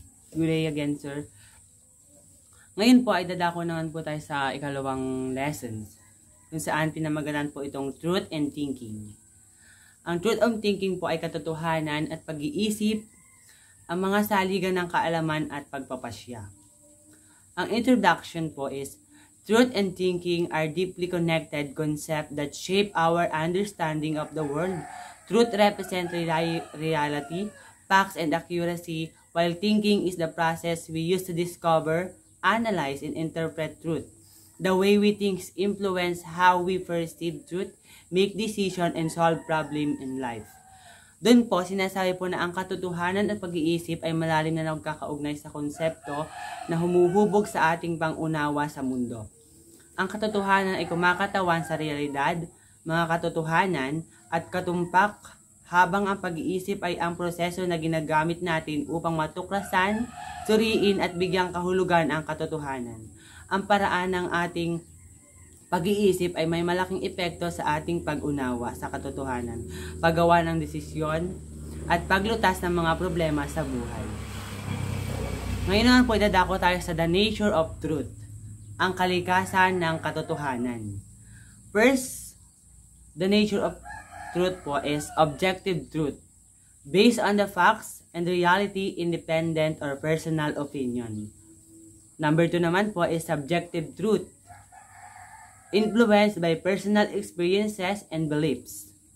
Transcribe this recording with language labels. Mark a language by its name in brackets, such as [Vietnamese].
[English] Good day again, sir. [Filipino] Ngayon po ay dadako naman po tayo sa ikalawang lessons kung saan pinamagalan po itong [English] truth and thinking. [Filipino] Ang [English] truth and thinking [Filipino] po ay katotohanan at pag-iisip, ang mga saligan ng kaalaman at pagpapasya. [English] Ang introduction po is, truth and thinking are deeply connected concepts that shape our understanding of the world. Truth represents reality, facts, and accuracy, while thinking is the process we use to discover, analyze, and interpret truth. The way we think influence how we perceive truth, make decisions, and solve problems in life. [Filipino] Doon po, sinasabi po na ang katotohanan at pag-iisip ay malalim na nagkakaugnay sa konsepto na humuhubog sa ating pangunawa sa mundo. Ang katotohanan ay kumakatawan sa realidad, mga katotohanan, at katumpak, habang ang pag-iisip ay ang proseso na ginagamit natin upang matuklasan, suriin at bigyang kahulugan ang katotohanan. Ang paraan ng ating pag-iisip ay may malaking epekto sa ating pag-unawa sa katotohanan, paggawa ng desisyon, at paglutas ng mga problema sa buhay. Ngayon naman po idadako tayo sa [English] the nature of truth, [Filipino] ang kalikasan ng katotohanan. [English] First, the nature of truth po is objective truth, based on the facts and reality, independent or personal opinion. Number 2 naman po is subjective truth, influenced by personal experiences and beliefs.